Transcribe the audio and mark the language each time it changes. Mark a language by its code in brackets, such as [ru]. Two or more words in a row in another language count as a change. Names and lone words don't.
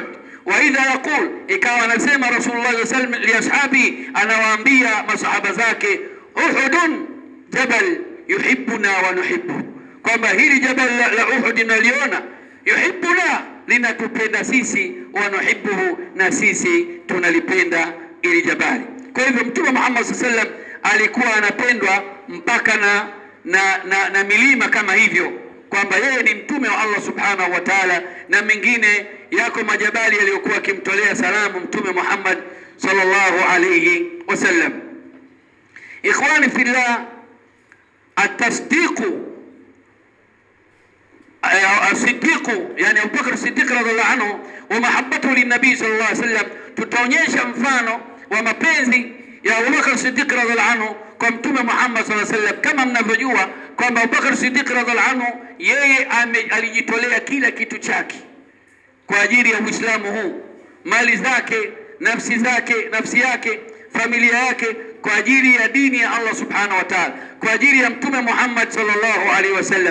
[ar] وإذا يقول, [sw] ikawa anasema Rasulullah [ar] صلى الله عليه وسلم لأصحاب, [sw] anawaambia masahaba zake, [ar] أحد جبل يحبنا ونحب, [sw] kwamba hili jabal la Uhud naliona, yuhibbuna linatupenda sisi, [ar] ونحبه [sw] na sisi tunalipenda ili jabali. Kwa hivyo Mtume Muhammad [ar] صلى الله عليه وسلم [sw] alikuwa anapendwa mpaka na milima kama hivyo, kwamba yeye ni mtume wa Allah [ar] سبحانه وتعالى, [sw] na mengine yako majabali yaliyokuwa akimtolea salamu Mtume Muhammad [ar] صلى الله عليه وسلم. إخواني في الله، التصديق الصديق يعني أبو بكر الصديق رضي الله عنه ومحبته للنبي صلى الله عليه وسلم, [sw] tutaonyesha mfano wa mapenzi ya Abu Bakr Siddiq [ar] رضي الله عنه [sw] kwa Mtume Muhammad [ar] صلى الله عليه وسلم. [sw] Kama mnavyojua kwamba Abu Bakr Siddiq [ar] رضي الله عنه [sw] yeye alijitolea kila kitu chake kwa ajili ya Uislamu huu, mali zake, nafsi yake, familia yake, kwa ajili ya dini ya Allah [ar] سبحانه وتعالى, [sw] kwa ajili ya Mtume Muhammad [ar] صلى الله عليه وسلم.